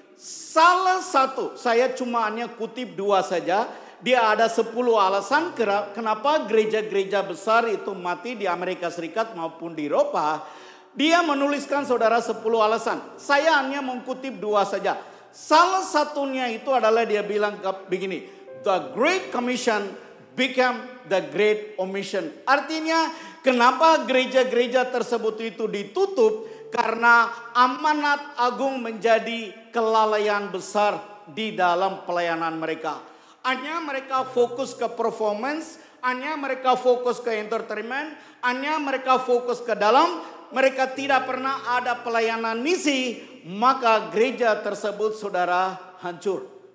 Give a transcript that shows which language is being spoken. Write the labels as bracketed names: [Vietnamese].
[Indonesian] Salah satu, saya cuma hanya kutip 2 saja. Dia ada 10 alasan kenapa gereja-gereja besar itu mati di Amerika Serikat maupun di Eropa. Dia menuliskan, saudara, 10 alasan. Saya hanya mengutip 2 saja. Salah satunya itu adalah dia bilang begini. [English] The Great Commission became the Great Omission. [Indonesian] Artinya, kenapa gereja-gereja tersebut itu ditutup? Karena amanat agung menjadi kelalaian besar di dalam pelayanan mereka. Hanya mereka fokus ke performance, hanya mereka fokus ke entertainment, hanya mereka fokus ke dalam, mereka tidak pernah ada pelayanan misi, maka gereja tersebut, saudara, hancur.